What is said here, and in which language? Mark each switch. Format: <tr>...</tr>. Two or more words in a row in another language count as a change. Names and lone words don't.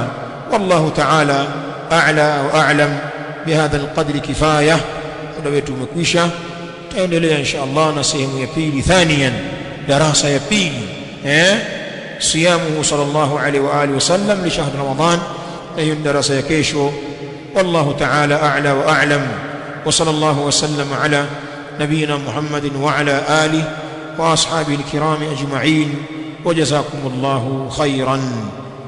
<ar>والله تعالى أعلى وأعلم. بهذا القدر كفاية.</ar> <sw>Muda wetu umekwisha, tutaendelea</sw> <ar>إن شاء الله</ar> <sw>na sehemu ya pili, thaniyan, darasa ya pili,</sw> <ar>صيامه صلى الله عليه وعلى آله وسلم لشهر رمضان.</ar> <sw>Hiyo darasa ya kesho.</sw> <ar>والله تعالى أعلى وأعلم، وصلى الله وسلم على نبينا محمد وعلى آله وأصحابه الكرام أجمعين، وجزاكم الله خيرا.</ar>